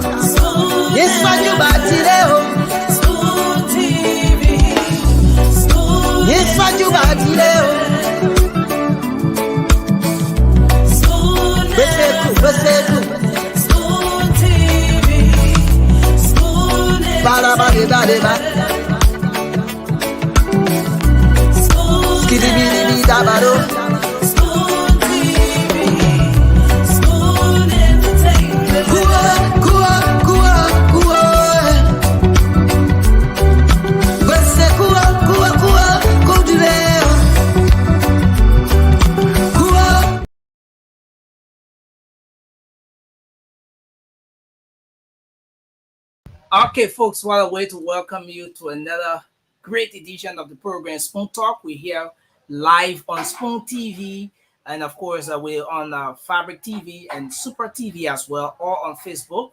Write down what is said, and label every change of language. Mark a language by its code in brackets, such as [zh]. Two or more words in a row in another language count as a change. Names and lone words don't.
[en] Yes, what you about today? Spoon TV. Spoon. Yes, what you about today? Spoon. Beseku. Spoon TV. Spoon. Bada bada bada bada. Spoon. Skiddy biddy biddy da bado. Spoon TV. Spoon Entertainment. Kuwa. Beseku kuwa kudile. Kuwa. Okay, folks, what a way to welcome you to another great edition of the program Spoon Talk. We're here live on Spoon TV, and of course, we're on Fabric TV and Super TV as well, or on Facebook.